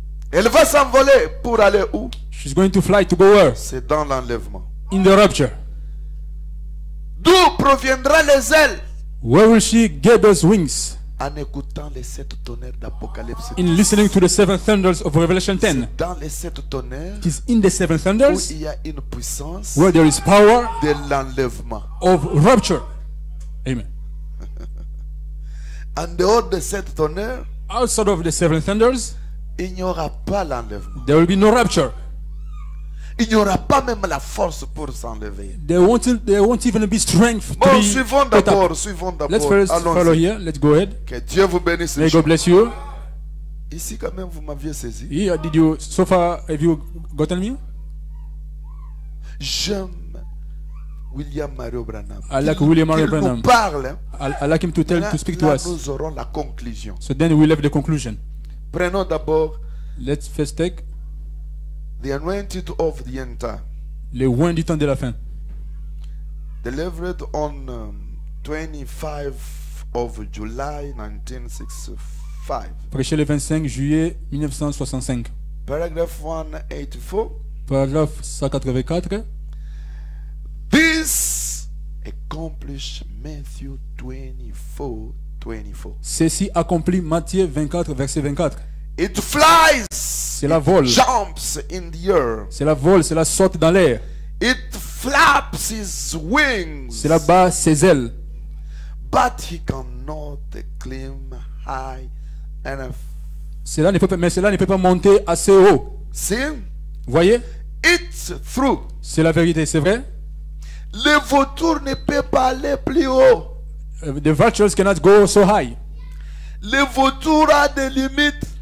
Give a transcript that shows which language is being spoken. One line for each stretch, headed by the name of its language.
French: Elle va s'envoler pour aller où?
English: She's going to fly to go where?
French: C'est dans l'enlèvement.
English: In the rapture.
French: D'où proviendra les ailes?
English: Where will she get those wings?
French: En écoutant les 7 tonnerres d'Apocalypse.
English: In listening to the 7 thunders of Revelation 10.
French: Dans les 7 tonnerres
English: It is in the 7
French: où
English: thunders
French: il y a une puissance
English: where there is power
French: de l'enlèvement.
English: of rapture. Amen.
French: En dehors de 7 tonnerres,
English: Outside of the 7 thunders,
French: il n'y aura pas l'enlèvement.
English: there will be no rapture.
French: Il n'y aura pas même la force pour s'enlever.
English: There won't even be strength to
French: Bon,
English: be
French: suivons
English: put up.
French: d'abord, suivons
English: Let's
French: d'abord.
English: first follow
French: Allons-y.
English: here. Let's go ahead.
French: Que Dieu vous bénisse.
English: May God bless you.
French: Ici, quand même, vous m'aviez saisi.
English: Yeah, did you so far have you gotten me?
French: J'aime William Mario Branham.
English: I like William Mario
French: Qu'il nous
English: Branham.
French: parle.
English: I like him to speak to
French: Là,
English: us.
French: nous aurons la conclusion.
English: So then we'll have the conclusion.
French: Prenons d'abord
English: Let's first take the anointed of the end time.
French: le oint du temps de la fin.
English: Delivered on 25 of July 1965.
French: Prêché le 25 juillet 1965.
English: Paragraph 184.
French: Paragraphe 184.
English: This accomplished Matthew 24:24.
French: Ceci accomplit Matthieu 24, verset 24.
English: It flies.
French: C'est la vol.
English: Jumps in the air.
French: C'est la vol, c'est la saute dans l'air.
English: It flaps his wings,
French: Cela bat ses ailes.
English: but he cannot climb high enough.
French: Mais cela ne peut pas monter assez haut.
English: See?
French: Voyez?
English: It's true.
French: C'est la vérité, c'est vrai. Le vautour ne peut pas aller plus haut.
English: The vultures cannot go so high.
French: Le vautour a des limites.